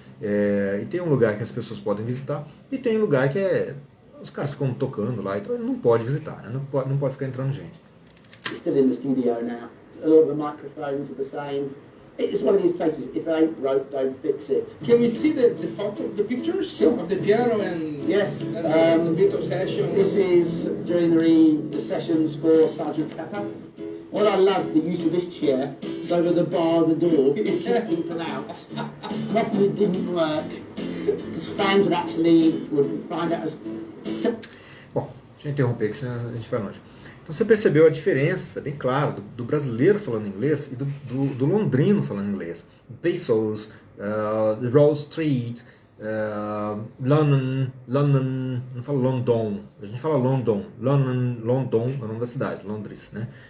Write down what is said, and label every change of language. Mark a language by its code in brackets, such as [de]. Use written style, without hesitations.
[pt] E tem um lugar que as pessoas podem visitar, e tem um lugar que os caras ficam tocando lá, então não pode visitar, né, não pode ficar entrando gente. [en] It's still in the studio now. A lot of the microphones are the same. It's one of these places, if it ain't broke, don't fix it. Can we see the photo, the pictures of the piano and yes, the Beatles sessions? This is during the sessions for Sgt. Pepper. What I love the use of this chair is over the bar of the door to keep people out. And often it didn't work because fans would find out as... [pt] Bom, deixa eu interromper que senão a gente vai longe. Então você percebeu a diferença, bem claro, do brasileiro falando inglês e do londrino falando inglês. Bezos, Wall Street, London, não fala London, a gente fala London é o nome da cidade, Londres, né?